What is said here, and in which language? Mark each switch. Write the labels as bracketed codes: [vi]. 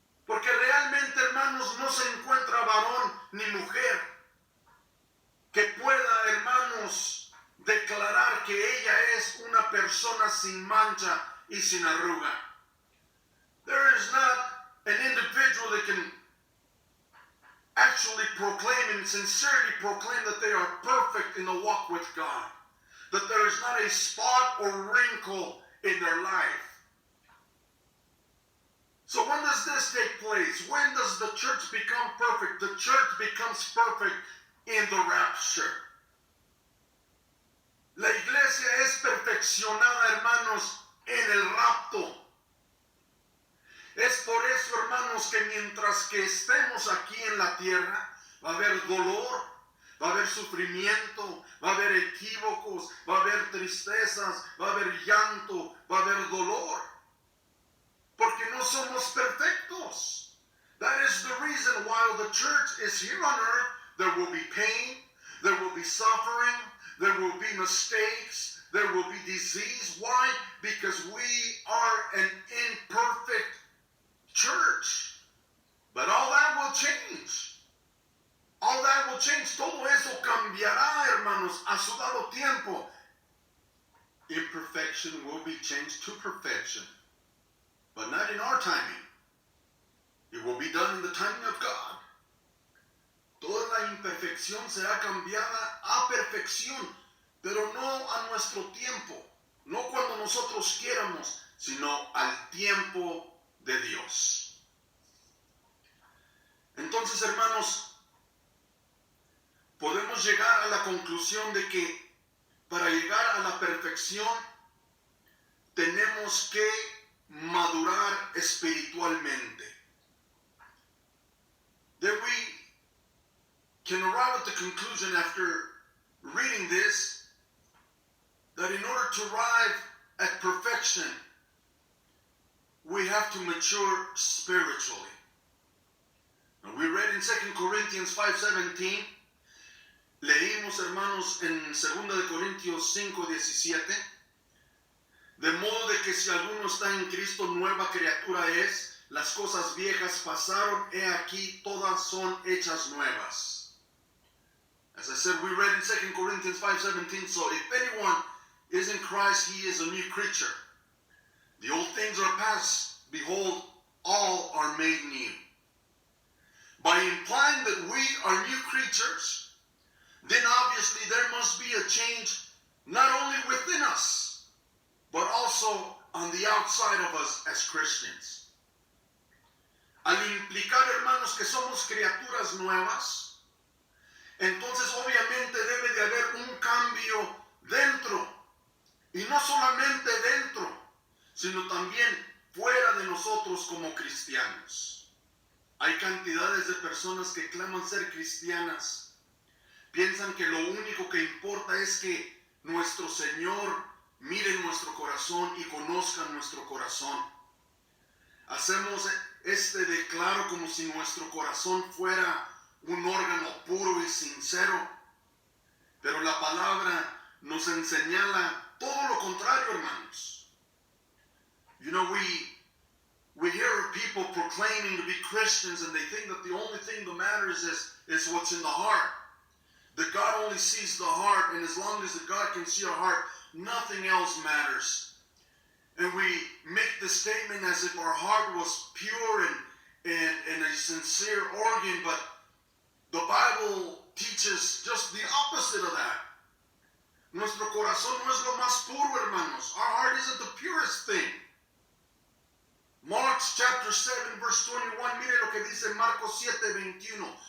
[es] Porque realmente, hermanos, no se encuentra varón ni mujer que pueda, hermanos, declarar que ella es una persona sin mancha y sin arruga. [en] There is not an individual that can actually proclaim and sincerely proclaim that they are perfect in the walk with God, that there is not a spot or wrinkle in their life. So when does this take place? When does the church become perfect? The church becomes perfect in the rapture. [es] La iglesia es perfeccionada, hermanos, en el rapto. Es por eso, hermanos, que mientras que estemos aquí en la tierra, va a haber dolor, va a haber sufrimiento, va a haber equívocos, va a haber tristezas, va a haber llanto, va a haber dolor. Porque no somos perfectos. [en] That is the reason while the church is here on earth, there will be pain, there will be suffering, there will be mistakes, there will be disease. Why? Because we are an imperfect church. But all that will change. All that will change. [es] Todo eso cambiará, hermanos, a su dado tiempo. [en] Imperfection will be changed to perfection. But not in our timing. It will be done in the timing of God. [es] Toda la imperfección será cambiada a perfección, pero no a nuestro tiempo, no cuando nosotros quieramos, sino al tiempo de Dios. Entonces, hermanos, podemos llegar a la conclusión de que para llegar a la perfección tenemos que madurar espiritualmente. [en] That we can arrive at the conclusion after reading this that in order to arrive at perfection, we have to mature spiritually. Now, we read in 2 Corinthians 5:17, [es] leímos, hermanos, en 2 de Corintios 5:17, de modo de que si alguno está en Cristo, nueva criatura es, las cosas viejas pasaron, he aquí, todas son hechas nuevas. [en] As I said, we read in 2 Corinthians 5:17, so if anyone is in Christ, he is a new creature. The old things are past, behold, all are made new. By implying that we are new creatures, then obviously there must be a change not only within us, but also on the outside of us as Christians. [es] Al implicar, hermanos, que somos criaturas nuevas, entonces obviamente debe de haber un cambio dentro, y no solamente dentro, sino también fuera de nosotros como cristianos. Hay cantidades de personas que claman ser cristianas, piensan que lo único que importa es que nuestro Señor mire nuestro corazón y conozca nuestro corazón. Hacemos este declaro como si nuestro corazón fuera un órgano puro y sincero, pero la palabra nos señala todo lo contrario, hermanos. [en] You know, we hear of people proclaiming to be Christians and they think that the only thing that matters is what's in the heart. That God only sees the heart, and as long as God can see our heart, nothing else matters. And we make the statement as if our heart was pure and a sincere organ, but the Bible teaches just the opposite of that. [es] Nuestro corazón no es lo más puro, hermanos. [en] Our heart isn't the purest thing. Mark chapter 7, verse 21, [es] mire lo que dice Marcos 7:21.